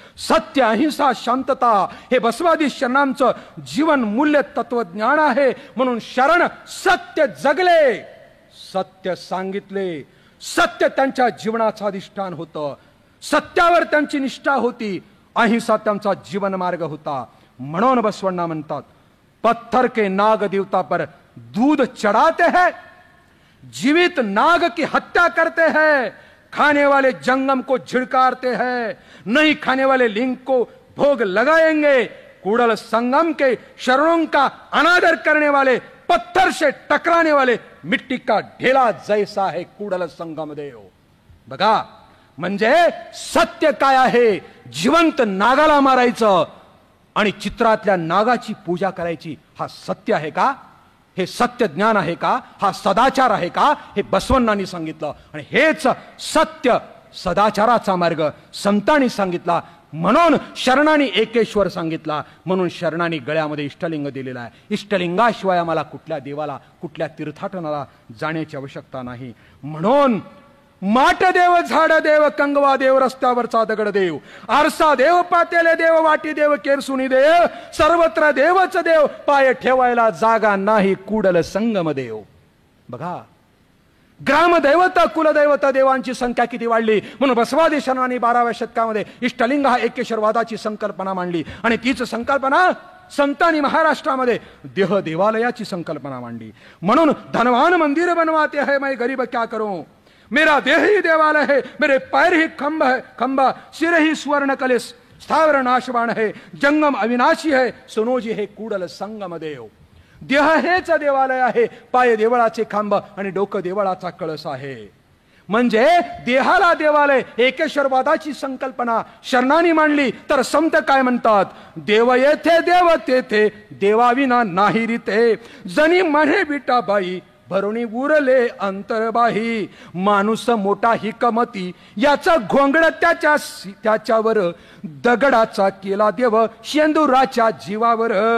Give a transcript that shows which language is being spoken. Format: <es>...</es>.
<mr>सत्य, अहिंसा, शांतता हे बसवादी शरणांचं जीवन मूल्य तत्वज्ञान आहे. म्हणून शरण सत्य जगले, सत्य सांगितले, सत्य त्यांच्या जीवनाचं अधिष्ठान होतं, सत्यावर त्यांची निष्ठा होती, अहिंसा त्यांचा जीवन मार्ग होता. म्हणून बसवण्णा म्हणतात,</mr> <hi>पत्थर के नाग देवता पर दूध चढ़ाते हैं, जीवित नाग की हत्या करते हैं, खाने वाले जंगम को झिड़कारते हैं, नहीं खाने वाले लिंग को भोग लगाएंगे. कूड़ल संगम के शरणों का अनादर करने वाले, पत्थर से टकराने वाले, मिट्टी का ढेला जैसा है कूड़ल संगम देव.</hi> <mr>बघा म्हणजे सत्य काय आहे, जिवंत नागाला मारायचं आणि चित्रातल्या नागाची पूजा करायची, हा सत्य आहे का? हे सत्य ज्ञान आहे का? हा सदाचार आहे का? हे बसवण्णांनी सांगितलं. आणि हेच सत्य सदाचाराचा मार्ग संतांनी सांगितला. म्हणून शरणांनी एकेश्वर सांगितला. म्हणून शरणांनी गळ्यामध्ये इष्टलिंग दिलेला आहे. इष्टलिंगाशिवाय आम्हाला कुठल्या देवाला, कुठल्या तीर्थाटनाला जाण्याची आवश्यकता नाही. म्हणून माट देव, झाड देव, कंगवा देव, रस्त्यावरचा दगड देव, आरसा देव, पातेले देव, वाटी देव, केरसुनी देव, सर्वत्र देवच देव, पाय ठेवायला जागा नाही कूडल संगम देव. बघा ग्रामदैवत, कुलदैवत देवांची संख्या किती वाढली. म्हणून बसवादी शरणांनी 12व्या शतकामध्ये इष्टलिंग हा एकेश्वरवादाची संकल्पना मांडली. आणि तीच संकल्पना संतांनी महाराष्ट्रामध्ये देह देवालयाची संकल्पना मांडली. म्हणून</mr> <hi>धनवान मंदिर बनवाते है, मैं गरीब क्या करूं, मेरा देह ही देवालय है, मेरे पैर ही खंभ है, खंभा, सिर ही स्वर्ण कलश, स्थावर नाशवान है, जंगम अविनाशी है, सोनोजी हे कूडल संगम देव.</hi> <mr>देह हेच देवालय आहे, पाय देवळाचे खांब आणि डोकं देवळाचा कळस आहे. म्हणजे देहाला देवालय एकेश्वरवादाची संकल्पना शरणांनी मांडली. तर संत काय म्हणतात, देव येथे देव तेथे, देवाविना नाही रीते, जनी म्हणे विटाबाई, भरुणी उरले अंतरबाही, माणूस मोठा हिकमती, याचा घोंगड त्याच्यावर, दगडाचा केला देव शेंदुराच्या जीवावर.</mr>